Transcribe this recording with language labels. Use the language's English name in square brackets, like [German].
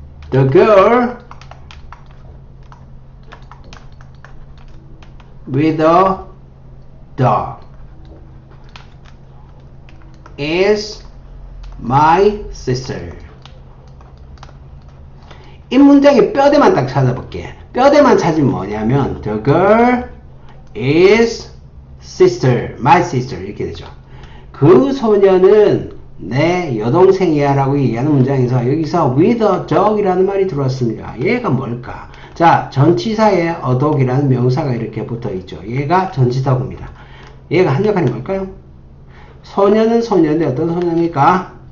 [English] The girl with a dog is my sister. [Korean] 이 문장의 뼈대만 딱 찾아볼게. 뼈대만 찾으면 뭐냐면 [English] the girl is sister, my sister [Korean] 이렇게 되죠. 그 소녀는 내 여동생이야 라고 얘기하는 문장에서 여기서 [English] with a dog [Korean] 이라는 말이 들어왔습니다. 얘가 뭘까? 자, 전치사에 a dog이라는 명사가 이렇게 붙어 있죠. 얘가 전치사구입니다. 얘가 한 역할이 뭘까요? 소녀는 소녀인데 어떤 소녀입니까?